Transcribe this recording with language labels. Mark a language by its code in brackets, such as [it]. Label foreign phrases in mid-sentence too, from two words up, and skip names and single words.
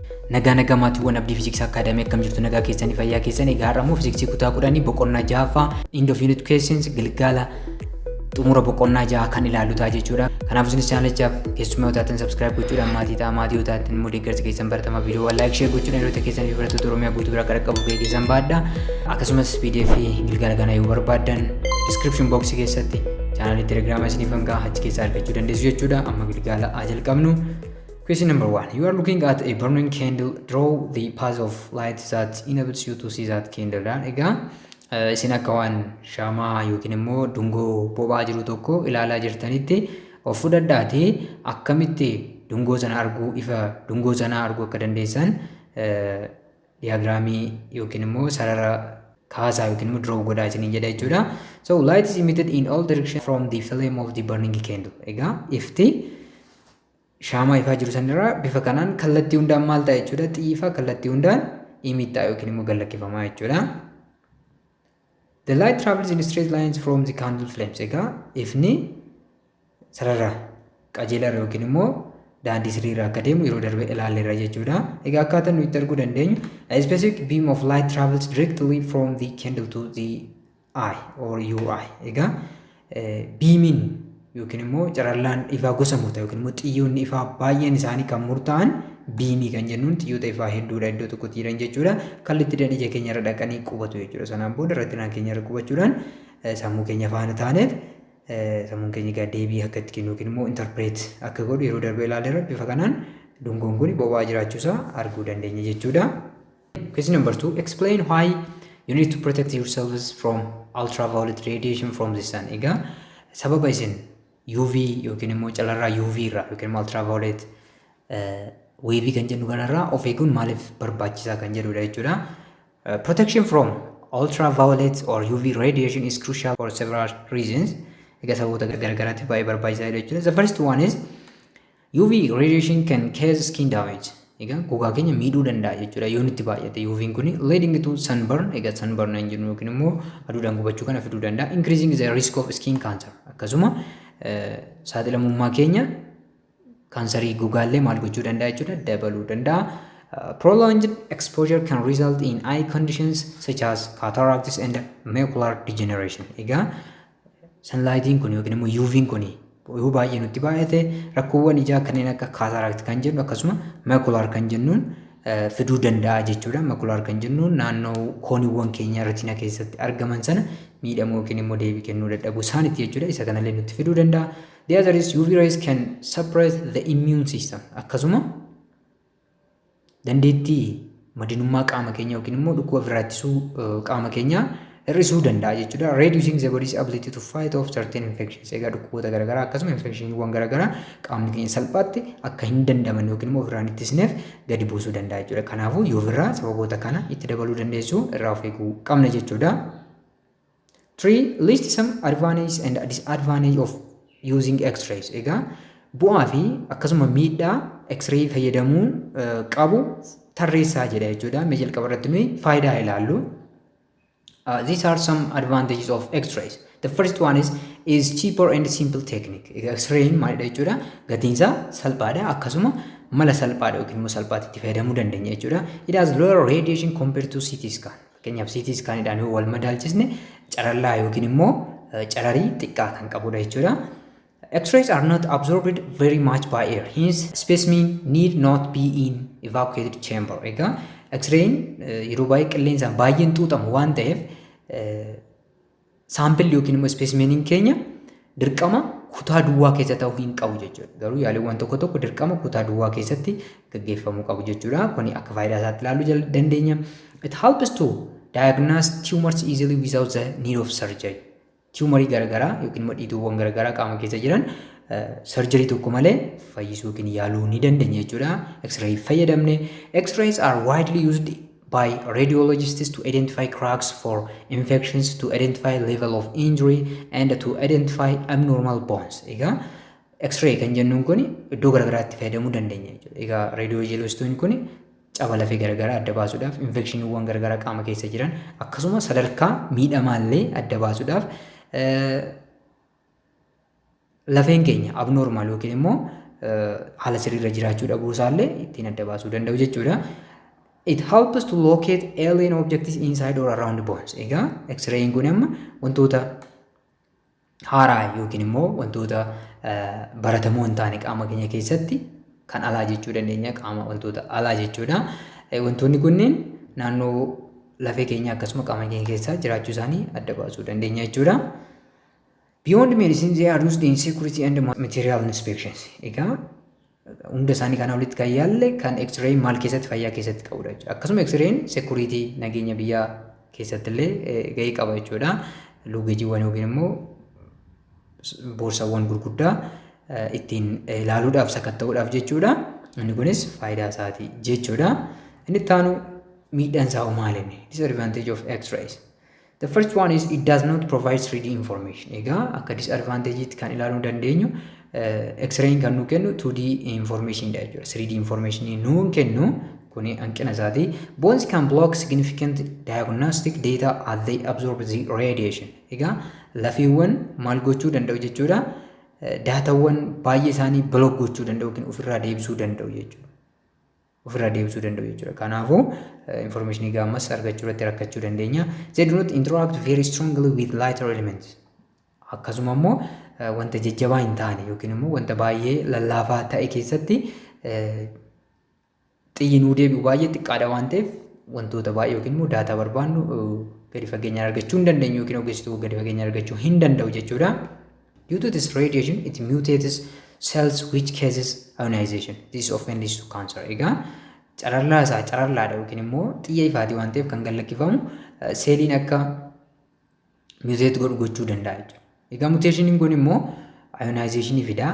[om] nagaa maatiiwwan Abdii Fiiziksii Akaadaamii akkam jirtu nagaa keessanii fayyaa keessanii gaarramoo fiiziksii kutaa 10 boqonnaa 6ffaa [en] end of unit questions [om] gilgaala xumura boqonnaa 6 kan ilaalu ta'a jechuudha. Kanaaf isinis chaanalichaaf keessummaa utaatiin subscribe gochuudhaan maatii utaatiin immoo deeggarsa keessan baratamaa viidiyoo [en] like share [om] gochuudhaan yeroo keessanii barattoota Oromiyaa guutuu bira qaqqabu keessan baadha. Akkasumas PDF gilgaala kana yoo barbaaddan [en] description box [om] keessatti chaanalii Telegram isiniif hangaa achi keessaa argachuu dandeessu jechuudha. Amma gilgaala jalqabnu. [en] Question number 1. You are looking at a burning candle. Draw the path of light that enables you to see that candle. [om] Egaa isin akka waan shaamaa yookiin immoo dungoo boba'aa jiru tokko ilaalaa jirtanitti of fudhadhaatee akkamitti dungoo sana arguu ifa dungoo sana arguu akka dandeessan diyaagiraamii yookiin immoo sarara kaasaa yookiin immoo draw godhaa isiniin jedha jechuudha. [en] So light is emitted in all directions from the flame of the burning candle. [om] Egaa ifti shaamaa ifaa jiru sanirraa bifa kanaan kallattii hundaan maal ta'a jechuudha. Xiyyiifaa kallattii hundaan imiidhaa yookiin immoo gallakkifamaa jechuudha. [en] The light travels in straight lines from the candle flames. [om] Egaa ifni sarara qajeelarra yookiin immoo daandii sirriirraa akka deemu yeroo darbe ilaalleerra jechuudha. Egaa akkaataa nuyi itti arguu dandeenyu [en] a specific beam of light travels directly from the candle to the eye or your eye. [om] Egaa beamiin yookiin immoo carallaan ifaa gosa murtaa yookiin immoo xiyyoonni ifaa baay'een isaanii kan murtaa'an biimii kan jennuun xiyyoota ifaa hedduudha iddoo tokkotti jiran jechuudha. Kallattiidhaan ija keenya irra dhaqanii qubatu jechuudha. Sanaan booda reetinaa keenya irra qubachuudhaan sammuu keenya faana taaneet sammuun keenya egaa deebii akka itti kennu yookiin immoo interpret akka godhu yeroo darbe ilaalleerra bifa kanaan dungoon kun boba'aa jiraachuusaa arguu dandeenya jechuudha. [en] Question number 2. Explain why you need to protect yourselves from ultraviolet radiation from the sun. [om] Egaa sababa isin UV yookiin immoo calarraa UV irraa yookiin immoo [en] ultraviolet wave [om] kan jennu kanarraa of eeguun maaliif barbaachisaa kan jedhudha jechuudha. [en] Protection from ultraviolet or UV radiation is crucial for several reasons. [om] Egaa sababoota garagaraatiif baay'ee barbaachisaadha jechuudha. [en] The first one is UV radiation can cause skin damage. [om] Egaa gogaa keenya miidhuu danda'a jechuudha yoo nutti baay'ate UV'n kun [en] leading to sunburn. [om] Egaa sunburn hin jennu yookiin immoo aduudhaan gubachuu kana fiduu danda'a. [en] Increasing the risk of skin cancer. [om] Akkasuma saaxilamummaa keenya kaansarii gogaallee maal gochuu danda'a jechuudha dabaluu danda'a. [en] Prolonged exposure can result in eye conditions such as cataracts and macular degeneration. [om] Egaa sunlightiin kun yookiin immoo UV'n kun yoo baay'ee nutti baay'ate rakkoowwan ijaa kanneen akka cataract kan jennu akkasuma macular kan jennuun fiduu danda'a jechuudha. Macular kan jennuun naannoo kooniiwwan keenya retina keessatti argaman sana miidhamuu yookiin immoo deebii kennuu dadhabuu isaaniiti jechuudha. Isa kanallee nutti fiduu danda'a. [en] The other is UV rays can suppress the immune system. [om] Akkasuma dandeettii madinummaa qaama keenya yookiin immoo dhukkuba ofirraa ittisuu qaama keenya hir'isuu danda'a jechuudha. [en] Reducing the body's ability to fight off certain infections. [om] Egaa dhukkuboota garaagaraa akkasuma infectioniiwwan garaagaraa qaamni keenya salphaatti akka hin dandaman yookiin immoo ofirraa ittisneef gadi buusuu danda'a jechuudha. Kanaafuu UV sababoota kana itti dabaluu dandeessu irraa of eeguu qabna jechuudha. 3. [en] List some advantages and disadvantages of using X-rays. [om] Egaa bu'aa fi akkasuma miidhaa X-ray fayyadamuun qabu tarreessaa jedha jechuudha. Mee jalqaba irratti nuyi faayidaa ilaallu. [en] These are some advantages of X-rays. The first one is cheaper and simple technique. [om] X-rayin maalidha jechuudha. Gatiinsaa salphaadha akkasuma mala salphaadha yookiin immoo salphaatti itti fayyadamuu dandeenya jechuudha. [en] It has lower radiation compared to CT scan. [om] Fakkeenyaaf CT scanidhaan yoo wal madaalchisne carallaa yookiin immoo cararii xiqqaa kan qabudha jechuudha. [en] X-rays are not absorbed very much by air. Hence, specimen need not be in evacuated chamber. [om] Egaa X-rayin yeroo baay'ee qilleensaan baay'een xuuxamu waan ta'eef saampilli yookiin immoo specimeniin keenya dirqama kutaa duwwaa keessa ta'uu hin qabu jechuudha. Garuu yaaliiwwan tokko tokko dirqama kutaa duwwaa keessatti gaggeeffamuu qabu jechuudha. Kuni akka faayidaa isaatti ilaaluu dandeenya. [en] It helps to diagnose tumors easily without the need of surgery. [om] Tumorii garaagaraa yookiin immoo dhiituuwwan garaagaraa qaama keessa jiran surgery tokko malee fayyisuu yookiin yaaluu ni dandeenya jechuudha. X-ray fayyadamne. [en] X-rays are widely used by radiologists to identify cracks for infections, to identify level of injury and to identify abnormal bones. [om] Egaa X-ray kan jennuun kun iddoo garaagaraatti fayyadamuu dandeenya jechuudha. Egaa radiologistoonni kun caba lafee garaagaraa adda baasuudhaaf infectioniiwwan garaagaraa qaama keessa jiran akkasuma sadarkaa miidhamaallee adda baasuudhaaf lafeen keenya abnormal yookiin immoo haala sirriirra jiraachuu dhabuu isaallee ittiin adda baasuu danda'u jechuudha. [en] It helps to locate alien objects inside or around bones. [om] Egaa X-rayin kun amma wantoota haaraa yookiin immoo wantoota baratamoo hin taane qaama keenya keessatti kan alaa jechuu dandeenya, qaama wantoota alaa jechuudha. Wantoonni kunneen naannoo lafee keenya akkasuma qaama keenya keessa jiraachuu isaanii adda baasuu dandeenya jechuudha. [en] Beyond medicine, they are used in security and material inspections. [om] Egaa hunda isaanii kana walitti kan yaalle kan X-ray maal keessatti fayyaa keessatti qabudha jechuudha. Akkasuma X-rayin security nageenya biyyaa keessatti illee gahee qaba jechuudha. Lugeejiiwwan yookiin immoo boorsawwan gurguddaa ittiin ilaaluudhaaf sakatta'uudhaaf jechuudha. Inni kunis faayidaa isaati jechuudha. Inni itti aanu miidhaan isaa maalinni? [en] Disadvantage of X-rays. The first one is it does not provide 3D information. [om] Egaa akka disadvantage kan ilaaluu dandeenyu X-rayin kan nu kennu 2D information dha jechuudha. 3D information nu kennu kuni hanqina isaati. Bones can block significant diagnostic data as they absorb the radiation. Egaa lafiiwwan maal gochuu danda'u jechuudha. Daatawwan baay'ee isaanii block gochuu danda'u yookiin ofirraa deebisuu danda'u jechuudha. Ofirraa deebisuu danda'u jechuudha. Kanaafuu information gaammas argachuu irratti rakkachuu dandeenya. [en] They do not interact very strongly with lighter elements. [om] Akkasuma immoo wanta jajjabaa hin taane yookiin immoo wanta baay'ee lallaafaa ta'e keessatti xiyyi nuu deebi'u baay'ee xiqqaadha waan ta'eef wantoota baay'ee yookiin immoo daataa barbaannu gadi fageenyaan argachuu hin dandeenyu yookiin ogeessituu gadi fageenyaan argachuu hin danda'u jechuudha. [en] Due to this radiation, it mutates cells which causes ionization. This often leads to cancer. [om] Egaa cararlaadha yookiin immoo xiyya ifaatii waan ta'eef kan gallakkifamu seeliin akka mutate gochuu danda'a jechuudha. Egaa mutationiin kun immoo ionization fidaa.